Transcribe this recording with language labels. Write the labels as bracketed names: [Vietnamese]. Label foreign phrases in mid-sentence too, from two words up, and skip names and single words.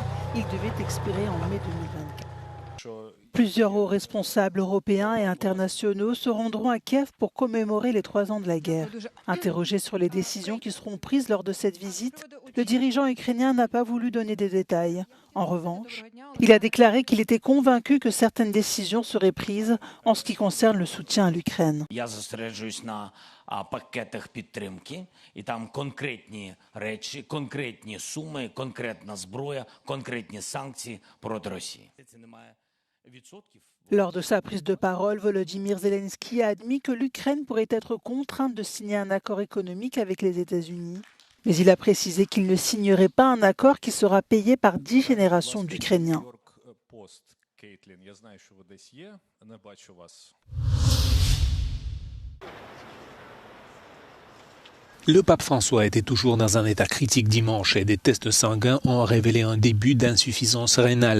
[French] Il devait expirer en mai 2024. Plusieurs hauts responsables européens et internationaux se rendront à Kiev pour commémorer les 3 ans de la guerre. Interrogé sur les décisions qui seront prises lors de cette visite, le dirigeant ukrainien n'a pas voulu donner des détails. En revanche, il a déclaré qu'il était convaincu que certaines décisions seraient prises en ce qui concerne le soutien à l'Ukraine. [Ukrainian] Пакетах підтримки, і там конкретні речі, конкретні суми, конкретна зброя, конкретні санкції проти Росії. [French] Lors de sa prise de parole, Volodymyr Zelensky a admis que l'Ukraine pourrait être contrainte de signer un accord économique avec les États-Unis. Mais il a précisé qu'il ne signerait pas un accord qui sera payé par 10 générations d'Ukrainiens. Le pape François était toujours dans un état critique dimanche et des tests sanguins ont révélé un début d'insuffisance rénale.